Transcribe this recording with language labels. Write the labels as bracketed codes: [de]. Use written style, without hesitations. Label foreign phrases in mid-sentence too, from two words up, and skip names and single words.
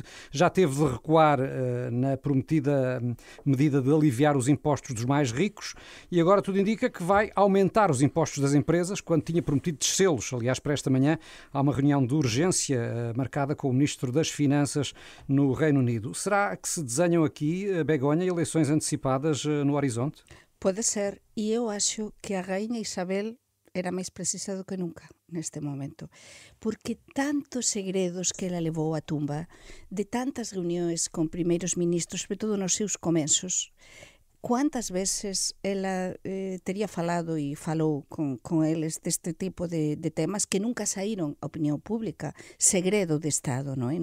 [pt] Já teve de recuar na prometida medida de aliviar os impostos dos mais ricos e agora tudo indica que vai aumentar os impostos das empresas quando tinha prometido descê-los. Aliás, para esta manhã há uma reunião de urgência marcada com o Ministro das Finanças no Reino Unido. Será que se desenham aqui, Begonha, eleições antecipadas no horizonte? [gl] Pode ser, e eu acho que a Rainha Isabel era máis precisa do que nunca neste momento, porque tantos segredos que ela levou á tumba, de tantas reunións con primeiros ministros, sobre todo nos seus comenzos, cuántas veces ela tería falado e falou con eles deste tipo de temas que nunca saíron á opinión pública, segredo de Estado, non é?